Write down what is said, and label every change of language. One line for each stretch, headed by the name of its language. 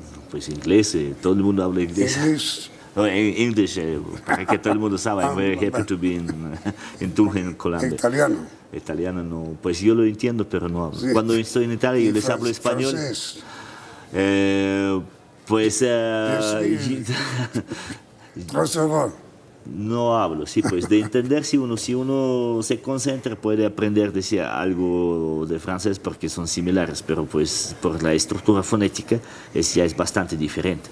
Spanish: Pues inglés, todo el mundo habla inglés.
English: English.
Spanish: English, para que todo el mundo sabe.
English: I'm very happy to be in Tunja,
Spanish: en Colombia. ¿Italiano? Italiano no, pues yo lo entiendo, pero no hablo. Sí. Cuando estoy en Italia yo les hablo español. ¿Francés? Pues no hablo, sí, pues de entender si uno se concentra puede aprender decir algo de francés porque son similares, pero pues por la estructura fonética ya es bastante diferente.